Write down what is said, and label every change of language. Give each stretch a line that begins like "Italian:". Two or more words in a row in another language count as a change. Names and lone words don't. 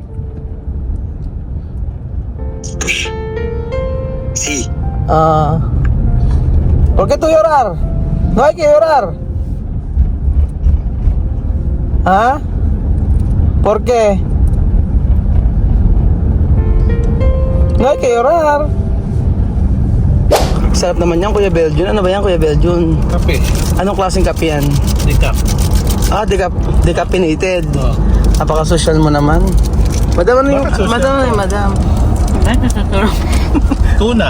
Spanish: Sí. Ah. ¿Por qué tú llorar? No hay que llorar. ¿Ah? ¿Por qué? No hay que llorar.
Filipino: Sarap naman yan, Kuya Beljun. Ano ba yan, Kuya Beljun? Kape. Anong klaseng kape yan? Decaf. Ah, decaffeinated. Oh. Napaka-social mo naman. Madam, ano yung... Bakit social? Madam. Tuna.